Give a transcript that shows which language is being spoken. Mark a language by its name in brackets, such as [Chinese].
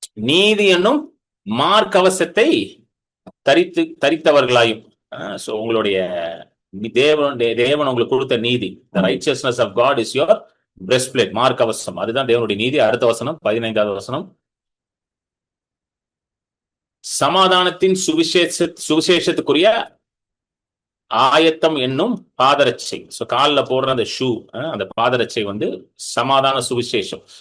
[Tamil] நீதி என்னும் மார்க்கவசத்தை தரித்தவர்களாயும். உங்களுடைய தேவன் உங்களுக்கு கொடுத்த நீதி, [English] the righteousness of God is your breastplate, [Tamil] மார்க்கவசம். அதுதான் தேவனுடைய நீதி. அடுத்த வசனம், 15வது வசனம். சமாதானத்தின் சுவிசேஷத்துக்குரிய ஆயத்தம் என்னும் பாதரட்சை. காலில் போடுற அந்த ஷூ, அந்த பாதரட்சை சமாதான சுவிசேஷம்.